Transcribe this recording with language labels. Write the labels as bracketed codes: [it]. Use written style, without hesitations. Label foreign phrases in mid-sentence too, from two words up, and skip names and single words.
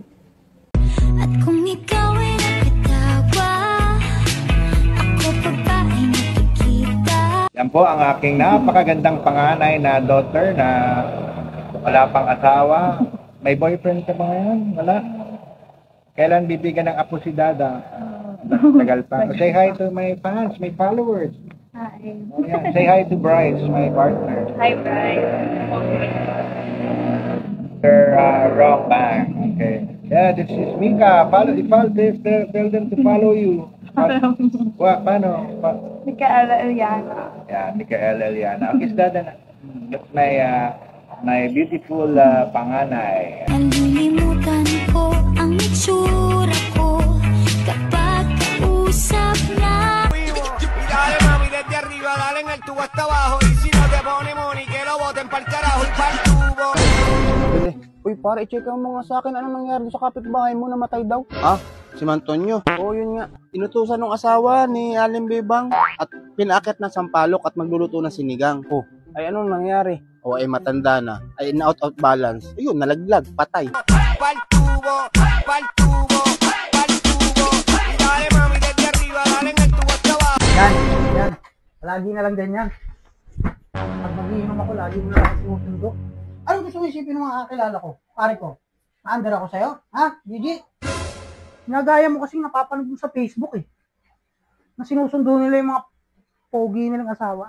[tl] At kung ikaw ay nakatawa, ako pa ba ay nakikita? Yan po ang aking napakagandang panganay na daughter na wala pang asawa. May boyfriend ka ba ngayon? Wala? Kailan bibigyan ng apo si Dada? Tagal pa. [en] Say hi to my fans, my followers. Hi. Oh, yeah. Say hi to Bryce, my partner. Hi, Bryce. Wrong bang. Okay. Yeah, this is Mika. Follow, tell them to follow you. What? [tl] Paano? [en] Micaela Eliana. Yeah, Micaela Eliana. Okay, [tl] Dada na. [en] That's my beautiful panganay. [tl] Nalilimutan ko ang itsura ko kapag kausap na. [es] Dale mami desde arriba, dale en el tubo hasta abajo. Y si no te pone money, que lo boten pa'l carajo y pa'l tubo. [tl] Uy, pare, i-check mo nga sa akin. Anong nangyari sa kapitbahay mo, namatay daw? Ah, si Mantonyo. Oo, yun nga. Inutusan ng asawa ni Aling Bebang at pinakit na sampalok at magluluto ng sinigang. Oh, ay anong nangyari? O ay matanda na. Ay na [en] out of balance. [tl] Ayun, nalaglag, patay. [es] Pa'l tubo, pa'l tubo, pa'l tubo. Y dale mami desde arriba, dale en el tubo hasta abajo. [tl] Yan. Lagi na lang ganyan. Pag mag-iinom ako, lagi mo na lang sinusundo. Ano gusto mo isipin ng mga kakilala ko? Pare ko, na-under ako sa'yo? Ha, Gigi? Nagaya mo kasing napapanood mo sa Facebook eh. Na sinusundo nila yung mga pogi nilang asawa.